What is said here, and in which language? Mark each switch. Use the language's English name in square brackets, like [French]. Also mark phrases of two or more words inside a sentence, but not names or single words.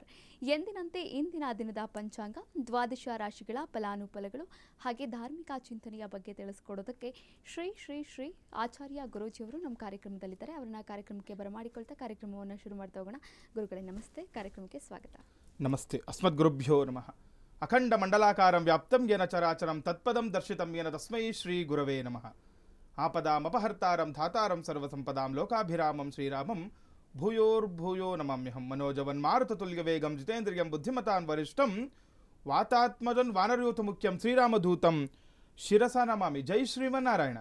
[Kannada] ಎಂದಿನಂತೆ ಇಂದಿನ ದಿನದ ಪಂಚಾಂಗ, ದ್ವಾದಶ ರಾಶಿಗಳ ಫಲಾನುಫಲಗಳು ಹಾಗೆ ಧಾರ್ಮಿಕ ಚಿಂತನೆಯ ಬಗ್ಗೆ ತಿಳಿಸ್ಕೊಡೋದಕ್ಕೆ ಶ್ರೀ ಶ್ರೀ ಶ್ರೀ ಆಚಾರ್ಯ ಗುರೂಜಿಯವರು ನಮ್ಮ ಕಾರ್ಯಕ್ರಮದಲ್ಲಿದ್ದಾರೆ. ಅವರನ್ನ ಕಾರ್ಯಕ್ರಮಕ್ಕೆ ಬರಮಾಡಿಕೊಳ್ತಾ ಕಾರ್ಯಕ್ರಮವನ್ನು ಶುರು ಮಾಡ್ತಾ ಹೋಗೋಣ. ಗುರುಗಳೇ ನಮಸ್ತೆ, ಕಾರ್ಯಕ್ರಮಕ್ಕೆ ಸ್ವಾಗತ. [Sanskrit] ನಮಸ್ತೆ. ಅಸ್ಮದ್ ಗುರುಭ್ಯೋ ನಮಃ. ಅಖಂಡ ಮಂಡಲಾಕಾರಂ ವ್ಯಾಪ್ತಂ ಯೇನ ಚರಾಚರಂ ತತ್ಪದಂ ದರ್ಶಿತಂ ಯೇನ ತಸ್ಮೈ ಶ್ರೀ ಗುರವೇ ನಮಃ. ಆಪದಾಮಪಹರ್ತಾರಂ ಧಾತಾರಂ ಸರ್ವಸಂಪದಾಂ ಲೋಕಾಭಿರಾಮಂ ಶ್ರೀರಾಮಂ ಭೂಯೋರ್ಭೂಯೋ ನಮಾಮ್ಯಹಂ. ಮನೋಜವನ್ಮಾರುತತುಲ್ಯವೇಗಂ ಜಿತೇಂದ್ರಿಯಂ ಬುದ್ಧಿಮತಾನ್ ವರಿಷ್ಠಂ ವಾತಾತ್ಮಜನ್ ವಾನರಯೂಥ ಮುಖ್ಯಂ ಶ್ರೀರಾಮದೂತಂ ಶಿರಸ ನಮಾಮಿ. ಜೈ ಶ್ರೀಮನ್ನಾರಾಯಣ.